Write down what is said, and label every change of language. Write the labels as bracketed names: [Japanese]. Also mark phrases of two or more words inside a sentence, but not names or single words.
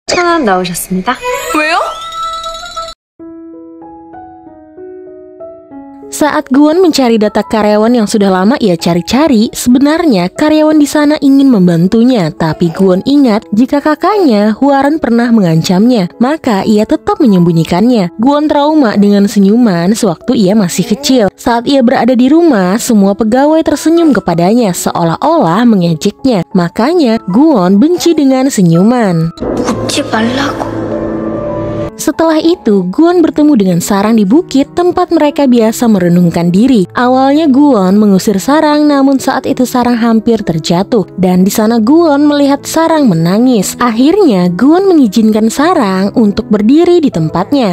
[Korean] 분 나오셨습니다. 왜요? [Indonesian] Saat Gwon mencari data karyawan yang sudah lama ia cari-cari, sebenarnya karyawan di sana ingin membantunya. Tapi Gwon ingat jika kakaknya, Hwaran, pernah mengancamnya, maka ia tetap menyembunyikannya. Gwon trauma dengan senyuman sewaktu ia masih kecil. Saat ia berada di rumah, semua pegawai tersenyum kepadanya seolah-olah mengejeknya. Makanya Gwon benci dengan senyuman. [Korean] 웃지 말라고. [Indonesian] Setelah itu, Gwon bertemu dengan Sarang di bukit tempat mereka biasa merenungkan diri. Awalnya Gwon mengusir Sarang, namun saat itu Sarang hampir terjatuh. Dan di sana Gwon melihat Sarang menangis. Akhirnya Gwon mengizinkan Sarang untuk berdiri di tempatnya.